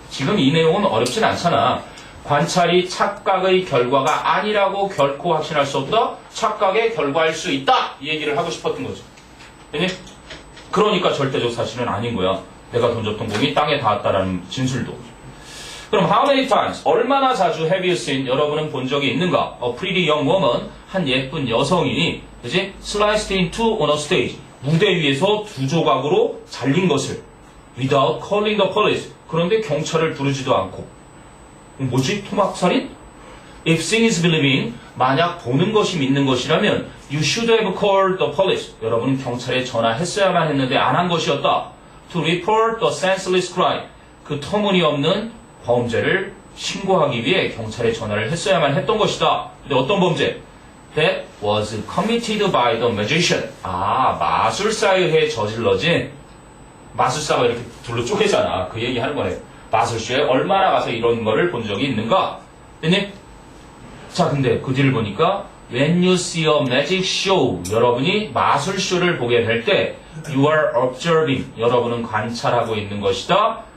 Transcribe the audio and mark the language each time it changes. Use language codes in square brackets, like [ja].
[ko] 지금 이 내용은 어렵진 않잖아. 관찰이 착각의 결과가 아니라고 결코 확신할 수 없다. 착각의 결과일 수 있다. 이 얘기를 하고 싶었던 거지. 알겠니? 그러니까 절대적 사실은 아닌 거야. 내가 던졌던 공이 땅에 닿았다라는 진술도. [en] 그럼 how many times? [ko] 얼마나 자주 [en] have you seen? [ko] 여러분은 본 적이 있는가? [en] A pretty young woman. [ko] 한 예쁜 여성이 그치? [en] sliced in two on a stage. [ko] 무대 위에서 2조각으로 잘린 것을 [en] without calling the police. [ko] 그런데 경찰을 부르지도 않고. 뭐지? 토막살인? [en] If seeing is believing, [ko] 만약 보는 것이 믿는 것이라면 [en] you should have called the police. [ko] 여러분은 경찰에 전화했어야만 했는데 안 한 것이었다. [en] To report the senseless crime. [ko] 그 터무니없는 범죄를 신고하기 위해 경찰에 전화를 했어야만 했던 것이다. 근데 어떤 범죄? [en] That was committed by the magician. [ko] 아, 마술사에 의해 저질러진. 마술사가 이렇게 둘로 쪼개잖아. 그 얘기 하는 거네. 마술쇼에 얼마나 가서 이런 거를 본 적이 있는가? 됐니? 자, 근데 그 뒤를 보니까 [en] When you see a magic show, [ko] 여러분이 마술쇼를 보게 될 때 [en] You are observing, [ko] 여러분은 관찰하고 있는 것이다.